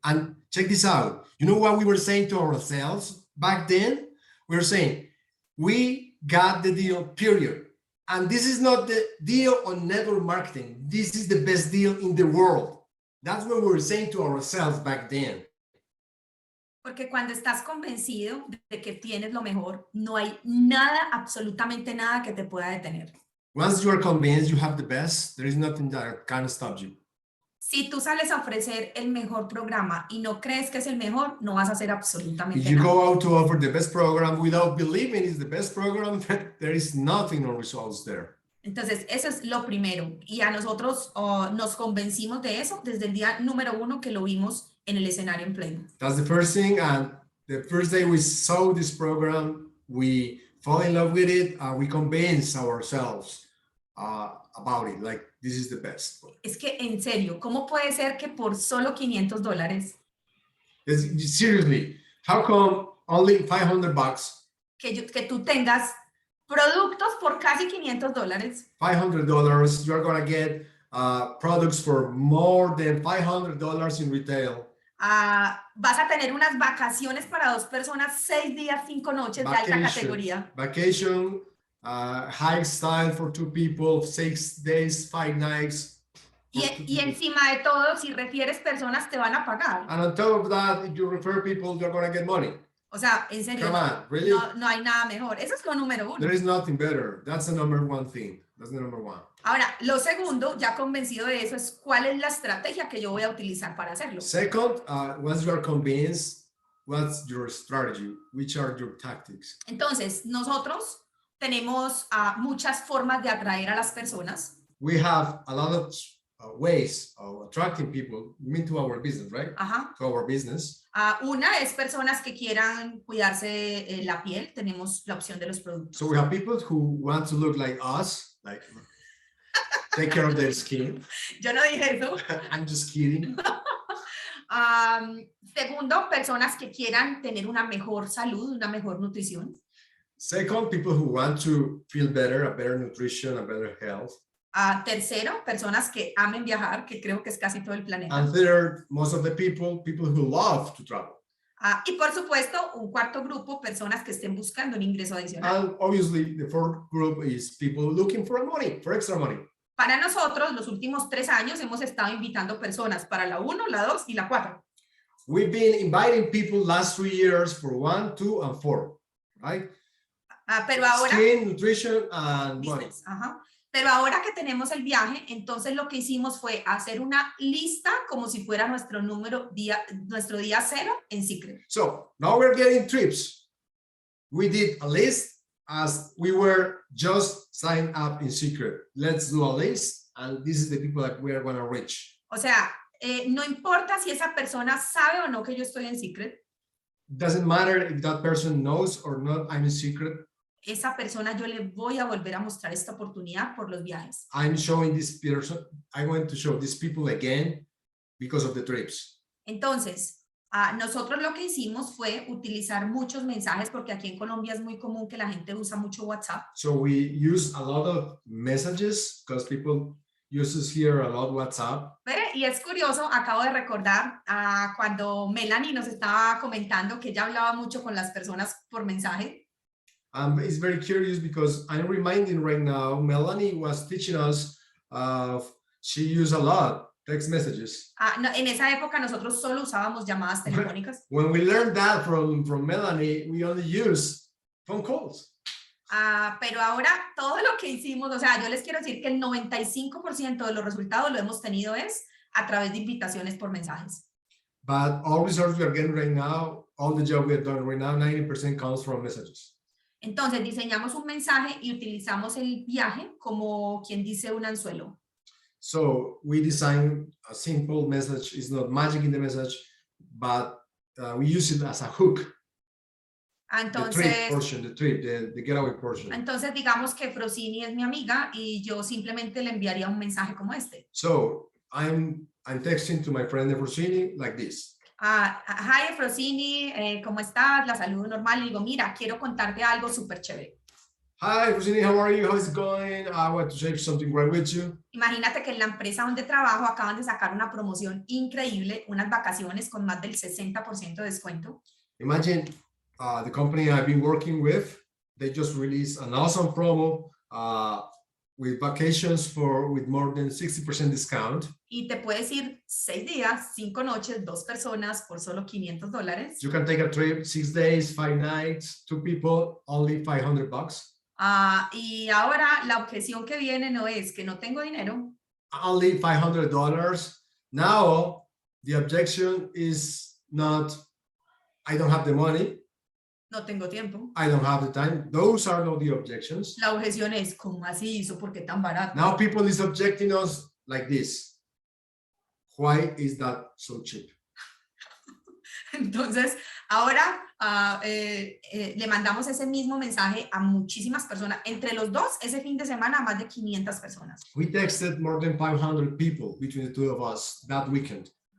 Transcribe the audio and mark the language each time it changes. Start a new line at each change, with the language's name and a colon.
English: And check this out. You know what we were saying to ourselves back then? We were saying, we got the deal, period. And this is not the deal on network marketing. This is the best deal in the world. That's what we were saying to ourselves back then.
Spanish: Porque cuando estás convencido de que tienes lo mejor, no hay nada, absolutamente nada que te pueda detener.
English: Once you are convinced you have the best, there is nothing that can stop you.
Spanish: Si tú sales a ofrecer el mejor programa y no crees que es el mejor, no vas a hacer absolutamente
English: If you
Spanish: nada.
English: go out to offer the best program without believing it's the best program, there is nothing on results there.
Spanish: Entonces, eso es lo primero. Y a nosotros nos convencimos de eso desde el día número 1 que lo vimos en el escenario en Play.
English: That's the first thing. And the first day we saw this program, we fall in love with it. We convinced ourselves about it. Like, this is the best.
Spanish: Es que, en serio, ¿cómo puede ser que por solo $500
English: Seriously, how come only $500?
Spanish: que tú tengas productos por casi $500?
English: $500, you're going to get products for more than $500 in retail.
Spanish: Vas a tener unas vacaciones para 2 personas, 6 días, 5 noches de alta categoría.
English: Vacation, high style for 2 people, 6 days, 5 nights.
Spanish: Y encima de todo, si refieres personas, te van a pagar.
English: And on top of that, if you refer people, you're going to get money.
Spanish: O sea, en serio,
English: Come on, really?
Spanish: no hay nada mejor. Eso es lo número 1.
English: There is nothing better. That's the number one thing. That's the number one.
Spanish: Ahora, lo segundo, ya convencido de eso, es cuál es la estrategia que yo voy a utilizar para hacerlo.
English: Second, once you are convinced, what's your strategy? Which are your tactics?
Spanish: Entonces, nosotros tenemos muchas formas de atraer a las personas.
English: We have a lot of ways of attracting people into our business, right? Ajá. To our business.
Spanish: Una es personas que quieran cuidarse la piel. Tenemos la opción de los productos.
English: So we have people who want to look like us, like take care of their skin.
Spanish: Yo no dije eso.
English: I'm just kidding.
Spanish: Segundo, personas que quieran tener una mejor salud, una mejor nutrición.
English: Second, people who want to feel better, a better nutrition, a better health.
Spanish: Tercero, personas que amen viajar, que creo que es casi todo el planeta.
English: And third, most of the people who love to travel.
Spanish: Y por supuesto, un cuarto grupo, personas que estén buscando un ingreso adicional.
English: And obviously, the fourth group is people looking for money, for extra money.
Spanish: Para nosotros, los últimos 3 años hemos estado invitando personas para la 1, la 2 y la 4.
English: We've been inviting people last 3 years for 1, 2, and 4, right?
Spanish: Pero ahora,
English: Skin, nutrition, and money. ajá.
Spanish: Pero ahora que tenemos el viaje, entonces lo que hicimos fue hacer una lista como si fuera nuestro día cero en Seacret.
English: So now we're getting trips. We did a list as we were just signed up in Seacret. Let's do a list, and this is the people that we are going to reach.
Spanish: O sea, no importa si esa persona sabe o no que yo estoy en Seacret.
English: Doesn't matter if that person knows or not I'm in Seacret.
Spanish: Esa persona yo le voy a volver a mostrar esta oportunidad por los viajes.
English: I'm showing this person, I want to show these people again because of the trips.
Spanish: Entonces, nosotros lo que hicimos fue utilizar muchos mensajes porque aquí en Colombia es muy común que la gente usa mucho WhatsApp.
English: So we use a lot of messages because people uses here a lot WhatsApp.
Spanish: Y es curioso, acabo de recordar cuando Melanie nos estaba comentando que ella hablaba mucho con las personas por mensaje.
English: It's very curious because I'm reminding right now, Melanie was teaching us, she used a lot text messages.
Spanish: No, en esa época nosotros solo usábamos llamadas telefónicas.
English: When we learned that from Melanie, we only use phone calls.
Spanish: Pero ahora todo lo que hicimos, o sea, yo les quiero decir que el 95% de los resultados lo hemos tenido es a través de invitaciones por mensajes.
English: But all results we are getting right now, all the job we are doing right now, 90% comes from messages.
Spanish: Entonces diseñamos un mensaje y utilizamos el viaje como quien dice un anzuelo.
English: So we design a simple message. It's not magic in the message, but we use it as a hook.
Spanish: Entonces,
English: the trip, the getaway portion.
Spanish: Entonces digamos que Frosini es mi amiga y yo simplemente le enviaría un mensaje como este.
English: So I'm texting to my friend Frosini like this. Hi
Spanish: Frosini, ¿cómo estás? La saludo normal y digo, mira, quiero contarte algo súper chévere.
English: Hi Frosini, how are you? How's it going? I want to share something right with you.
Spanish: Imagínate que en la empresa donde trabajo acaban de sacar una promoción increíble, unas vacaciones con más del 60% de descuento.
English: Imagine the company I've been working with, they just released an awesome promo with vacations with more than 60% discount.
Spanish: Y te puedes ir 6 días, 5 noches, 2 personas por solo $500.
English: You can take a trip, 6 days, 5 nights, 2 people, only $500.
Spanish: Y ahora la objeción que viene no es que no tengo dinero.
English: Only $500. Now the objection is not, I don't have the money.
Spanish: No tengo tiempo.
English: I don't have the time. Those are not the objections.
Spanish: La objeción es, ¿cómo así hizo? ¿Por qué tan barato?
English: Now people is objecting us like this. Why is that so cheap?
Spanish: Entonces, ahora le mandamos ese mismo mensaje a muchísimas personas. Entre los dos, ese fin de semana, a más de 500 personas.
English: We texted more than 500 people between the two of us that weekend.